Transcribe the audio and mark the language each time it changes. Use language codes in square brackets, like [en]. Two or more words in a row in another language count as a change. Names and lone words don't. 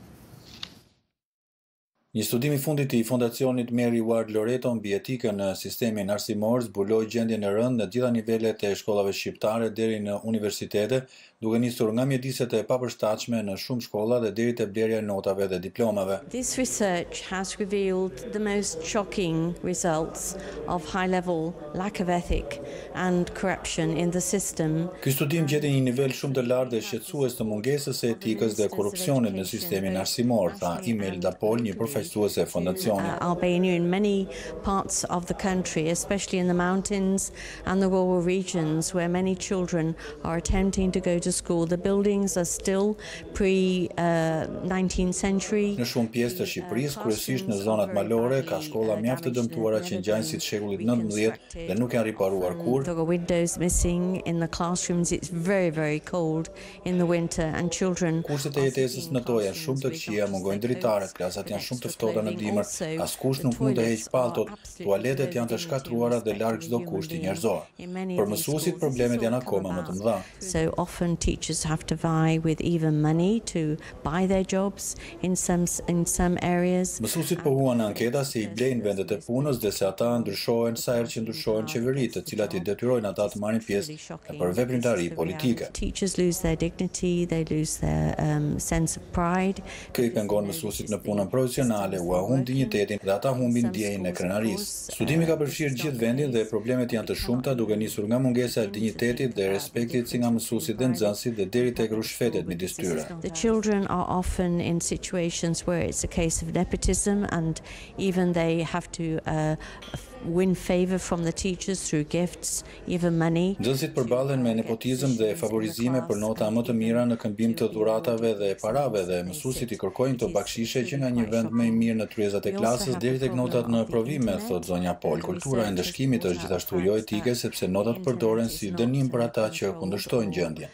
[sq] Një studim i fundit i Fondacionit Mary Ward Loreto mbi etikën në sistemin arsimor zbuloi gjendjen e rëndë në gjitha nivelet e shkollave shqiptare deri në universitete, duke nisur nga mjediset e papërshtatshme në shumë shkolla dhe deri te blerja e notave dhe diplomave. [en] This research has revealed the most shocking results of high-level lack of ethic and corruption in the system. [sq] Ky studim gjeti një nivel shumë të lartë dhe shqetësues të mungesës së etikës dhe korrupsionit në sistemin arsimor, tha Imelda Pol, një përfaqësuese e fondacionit. [en] Albania in many parts of the country, especially in the mountains and the rural regions where many children are attempting to go to school. The buildings are still pre-19th century. [sq] Në shumë pjesë të Shqipërisë, kryesisht në zonat malore, ka shkolla mjaft të dëmtuara që ngjajnë si të shekullit 19 dhe nuk janë riparuar kur. [en] There are windows missing in the classrooms. It's very, very cold in the winter and children. [sq] Kurset e jetesës në to janë shumë të këqija, mungojnë dritaret, klasat janë shumë të ftohta në dimër, askush nuk mund të heqë palltot, tualetet janë të shkatruara dhe larg çdo kushti njerëzor. Për mësuesit problemet janë akoma më të mëdha. [en] So often teachers have to vie with even money to buy their jobs in some areas. [sq] Mësuesit pohuan në anketa se i blejnë vendet e punës dhe se ata ndryshohen sa herë që ndryshojnë qeveritë, të cilat i detyrojnë ata të marrin pjesë për veprimtari politike. [en] Teachers lose their dignity, they lose their sense of pride. [sq] Kjo i pengon mësuesit në punën profesionale, u humb dinjitetin dhe ata humbin ndjenjën e krenarisë. Studimi ka përfshirë gjithë vendin dhe problemet janë të shumta, duke nisur nga mungesa e dinjitetit dhe respektit si nga mësuesit dhe nxënësit dhe deri tek rrushfetet midis tyre. [en] The children are often in situations where it's a case of nepotism and even they have to win favor from the teachers through gifts, even money. [sq] Nxënësit përballen me nepotizëm dhe favorizime për nota më të mira në këmbim të dhuratave dhe parave dhe mësuesit i kërkojnë këto bakshishe që nga një vend më i mirë në tryezat e klasës deri tek notat në provime, thot zonja Pol. Kultura e ndëshkimit është gjithashtu jo etike sepse notat përdoren si dënim për ata që kundërshtojnë gjendjen.